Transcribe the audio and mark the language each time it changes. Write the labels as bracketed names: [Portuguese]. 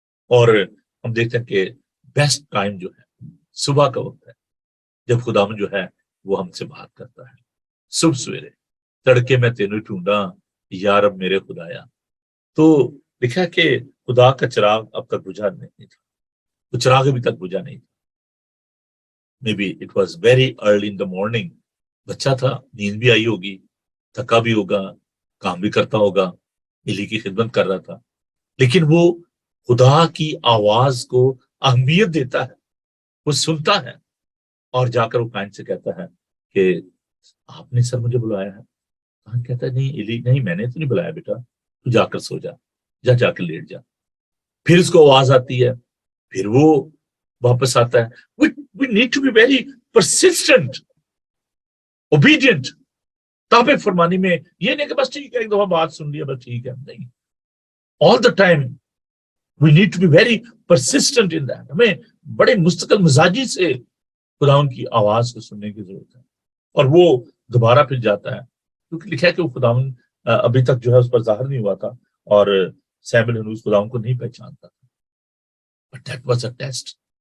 [Urdu] اور ہم دیکھتے ہیں کہ بیسٹ ٹائم جو ہے صبح کا وقت ہے، جب خداوند جو ہے وہ ہم سے بات کرتا ہے. [Punjabi] صبح سویرے تڑکے میں تینوں ڈھونڈا یا رب میرے خدایا. [Urdu] تو لکھا کہ خدا کا چراغ اب تک بجھا نہیں تھا، وہ چراغ ابھی تک بجھا نہیں تھا. [English] Maybe it was very early in the morning. [Urdu] بچہ تھا، نیند بھی آئی ہوگی، تھکا بھی ہوگا، کام بھی کرتا ہوگا، ایلی کی خدمت کر رہا تھا، لیکن وہ خدا کی آواز کو اہمیت دیتا ہے، وہ سنتا ہے، اور جا کر وہ کائن سے کہتا ہے کہ آپ نے سر مجھے بلایا ہے. کائن کہتا ہے نہیں ایلی، نہیں میں نے تو نہیں بلایا بیٹا، تو جا کر سو جا، جا کر لیٹ جا. پھر اس کو آواز آتی ہے، پھر وہ واپس آتا ہے. [English] We need to be very persistent, obedient. [Urdu] تابع فرمانی میں یہ نہیں کہ بس ٹھیک ہے ایک دفعہ بات سن لیا بس ٹھیک ہے، نہیں. [English] all the time we need to be very persistent in that. [Urdu] ہمیں بڑے مستقل مزاجی سے خداوند کی آواز کو سننے کی ضرورت ہے. اور وہ دوبارہ پھر جاتا ہے، کیونکہ لکھا ہے کہ وہ خداوند ابھی تک جو ہے اس پر ظاہر نہیں ہوا تھا، اور سیموئیل ہنوز خداوند کو نہیں پہچانتا تھا. [English] But that was a test.